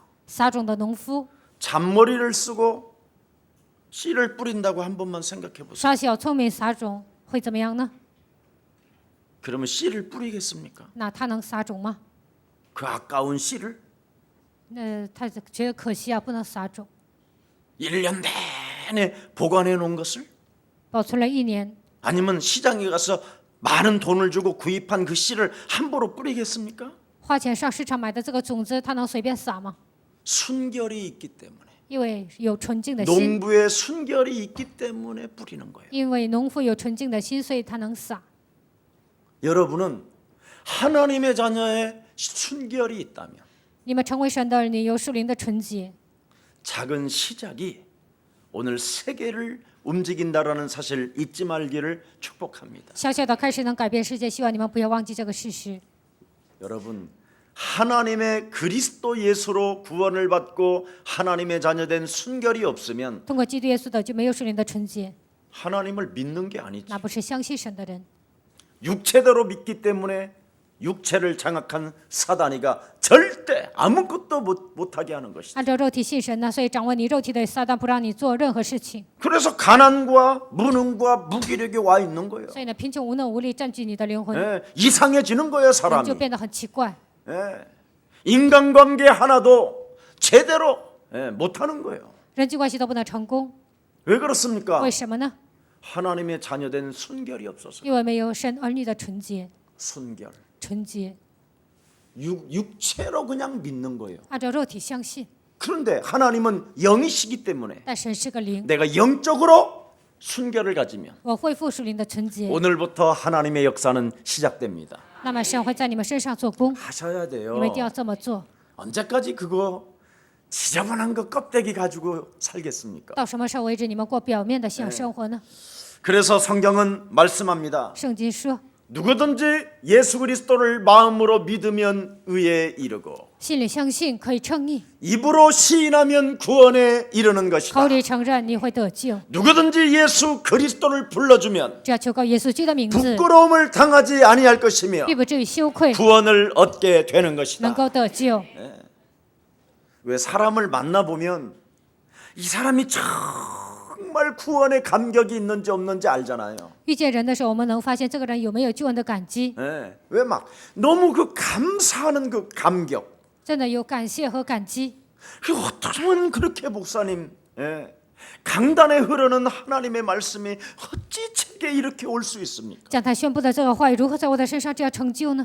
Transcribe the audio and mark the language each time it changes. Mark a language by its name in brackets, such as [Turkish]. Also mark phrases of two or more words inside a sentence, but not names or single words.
[Chinese] 撒种的农夫 [Korean] 잔머리를 쓰고 씨를 뿌린다고 한 번만 생각해 보세요. [Chinese] 耍小聪明撒种会怎么样呢？ [Korean] 그러면 씨를 뿌리겠습니까? [Chinese] 那他能撒种吗？ [Korean] 그 아까운 씨를 [Chinese] 他觉得可惜啊，不能撒种， [Korean] 1년 내내 보관해 놓은 것을 [Chinese] 保存了1年， [Korean] 아니면 시장에 가서 많은 돈을 주고 구입한 그 씨를 함부로 뿌리겠습니까? [Chinese] 花钱上市场买的这个种子，他能随便撒吗？ [Korean] 순결이 있기 때문에 [Chinese] 因为有纯净的心， [Korean] 농부의 순결이 있기 때문에 뿌리는 거예요. [Chinese] 因为农夫有纯净的心，所以他能撒。 [Korean] 여러분은 하나님의 자녀의 순결이 있다면 [Chinese] 你们成为神的儿女，有属灵的纯洁， [Korean] 작은 시작이 오늘 세계를 움직인다라는 사실 잊지 말기를 축복합니다. [Chinese] 小小的开始能改变世界，希望你们不要忘记这个事实。 [Korean] 여러분 하나님의 그리스도 예수로 구원을 받고 하나님의 자녀된 순결이 없으면 [Chinese] 通过基督耶稣的就没有属灵的纯洁， [Korean] 하나님을 믿는 게 아니지. [Chinese] 那不是相信神的人。 [Korean] 육체대로 믿기 때문에 육체를 장악한 사단이가 절대 아무것도 못하게 하는 것이다. [Chinese] 按照肉体信神呢，所以掌握你肉体的撒旦不让你做任何事情， [Korean] 그래서 가난과 무능과 무기력이 와 있는 거예요. [Chinese] 所以呢，贫穷、无能、无力占据你的灵魂， [Korean] 예, 이상해지는 거예요 [Chinese] 人 [Korean] 사람이. [Chinese] 就变得很奇怪。 [Korean] 예, 인간관계 하나도 제대로 못하는 거예요. [Chinese] 人际关系都不能成功， [Korean] 왜 그렇습니까? [Chinese] 为什么呢？ [Korean] 하나님의 자녀된 순결이 없어서. [Chinese] 因为没有神儿女的纯洁， [Korean] 순결. [Chinese] 纯洁， [Korean] 육체로 그냥 믿는 거예요. [Chinese] 按照肉体相信， [Korean] 그런데 하나님은 영이시기 때문에 [Chinese] 但神是个灵， [Korean] 내가 영적으로 순결을 가지면 [Chinese] 我恢复属灵的纯洁， [Korean] 오늘부터 하나님의 역사는 시작됩니다. [Chinese] 那么神会在你们身上做工， [Korean] 하셔야 [Chinese] 你 [Korean] 돼요. [Chinese] 们一定要这么做。 [Korean] 언제까지 그거 지저분한 거 껍데기 가지고 살겠습니까? [Chinese] 到什么时候为止，你们过表面的信仰生活呢？ [Korean] 그래서 성경은 말씀합니다. [Chinese] 圣经说， [Korean] 누구든지 예수 그리스도를 마음으로 믿으면 의에 이르고 [Chinese] 心里相信可以称义， [Korean] 입으로 시인하면 구원에 이르는 [Chinese] 口 [Korean] 것이다. [Chinese] 里承认你会得救。 [Korean] 누구든지 예수 그리스도를 불러주면 [Chinese] 只要求告耶稣基督的名字， [Korean] 부끄러움을 당하지 아니할 것이며 [Chinese] 必不至于羞愧， [Korean] 구원을 얻게 되는 [Chinese] 能 [Korean] 것이다. [Chinese] 够得救。 [Korean] 왜 사람을 만나보면 이 사람이 정말 구원의 감격이 있는지 없는지 알잖아요. [Chinese] 遇见人的时候，我们能发现这个人有没有救恩的感激， [Korean] 왜 막 너무 그 감사하는 그 감격. [Chinese] 真的有感谢和感激。 [Korean] 그 어쩌면 그렇게 목사님 강단에 흐르는 하나님의 말씀이 어찌 제 쉽게 이렇게 올 수 있습니까? [Chinese] 将他宣布的这个话语如何在我的身上这样成就呢？